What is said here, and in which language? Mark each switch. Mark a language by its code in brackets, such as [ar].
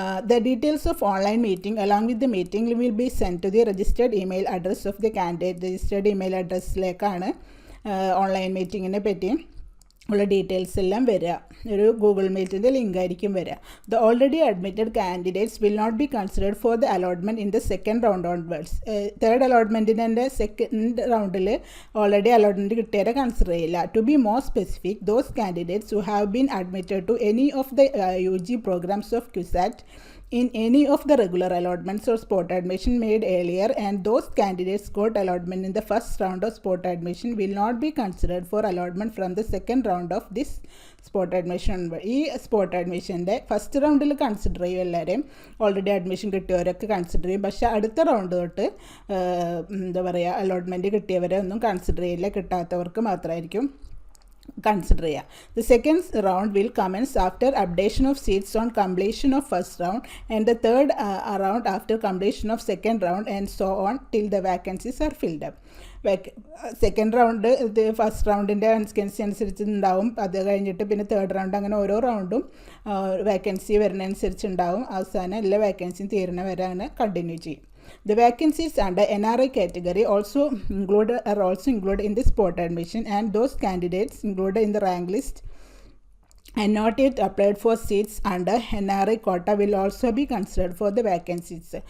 [en] The details of online meeting along with the meeting will be sent to the registered email address of the candidate. [ml] Registered email addressലേക്കാണ് online മീറ്റിങ്ങിനെ പറ്റി ഉള്ള details എല്ലാം വരിക. ഒരു Google മീറ്റിൻ്റെ link ആയിരിക്കും വരിക. [en] The already admitted candidates will not be considered for the allotment in the second round onwards. [ml] Third അലോട്ട്മെൻറ്റിൻ്റെ second റൗണ്ടിൽ already allotment കിട്ടിയവരെ consider ചെയ്യില്ല. [en] To be more specific, those candidates who have been admitted to any of the UG programmes of QSAT in any of the regular allotments or spot admission made earlier and those candidates got allotment in the first round of spot admission will not be considered for allotment from the second round of this spot admission. [ml] ഈ spot അഡ്മിഷൻ്റെ first റൗണ്ടിൽ consider ചെയ്യും എല്ലാവരെയും. Already admission കിട്ടിയവരൊക്കെ consider ചെയ്യും. പക്ഷേ അടുത്ത round തൊട്ട് എന്താ പറയുക, അലോട്ട്മെൻറ്റ് കിട്ടിയവരെ ഒന്നും കൺസിഡർ ചെയ്യില്ല. കിട്ടാത്തവർക്ക് മാത്രമായിരിക്കും consider. [en] The second round will commence after updation of seats on completion of first round and the third round after completion of second round and so on till the vacancies are filled up. [ml] Second round ഇത് first റൗണ്ടിൻ്റെ vacancy അനുസരിച്ച് ഉണ്ടാവും. അത് കഴിഞ്ഞിട്ട് പിന്നെ third round, അങ്ങനെ ഓരോ റൗണ്ടും vacancy വരുന്നതനുസരിച്ച് ഉണ്ടാവും. അവസാനം എല്ലാ വാക്കൻസിയും തീരുന്ന വരെ അങ്ങനെ കണ്ടിന്യൂ ചെയ്യും. [en] The vacancies under NRI category are also included in the spot admission and those candidates included in the rank list and not yet applied for seats under NRI quota will also be considered for the vacancies.